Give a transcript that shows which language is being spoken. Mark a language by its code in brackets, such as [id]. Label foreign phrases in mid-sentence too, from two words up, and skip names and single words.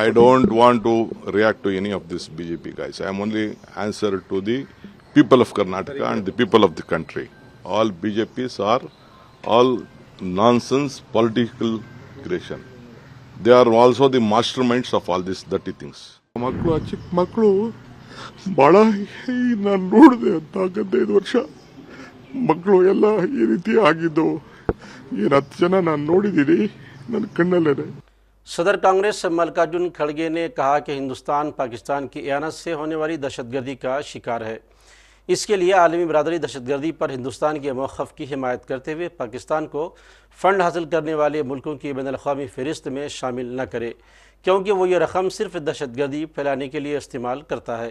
[en] I don't want to react to any of this BJP guys. I am only answer to the people of Karnataka and the people of the country. All BJPs are all nonsense political creation. They are also the masterminds of all these dirty things. [kn] ಮಕ್ಕಳು ಚಿಕ್ಕ ಮಕ್ಕಳು ಭಾಳ ನಾನು ನೋಡಿದೆ ಅಂತ 15 ವರ್ಷ ಮಕ್ಕಳು ಎಲ್ಲ ಈ ರೀತಿ ಆಗಿದ್ದು ಏನು 10 ಜನ ನಾನು ನೋಡಿದ್ದೀನಿ ನನ್ನ ಕಣ್ಣಲ್ಲೇ. [ur] صدر کانگریس ملکارجن کھڑگے نے کہا کہ ہندوستان پاکستان کی اعانت سے ہونے والی دہشت گردی کا شکار ہے. اس کے لیے عالمی برادری دہشت گردی پر ہندوستان کے موقف کی حمایت کرتے ہوئے پاکستان کو فنڈ حاصل کرنے والے ملکوں کی بین الاقوامی فہرست میں شامل نہ کرے، کیونکہ وہ یہ رقم صرف دہشت گردی پھیلانے کے لیے استعمال کرتا ہے.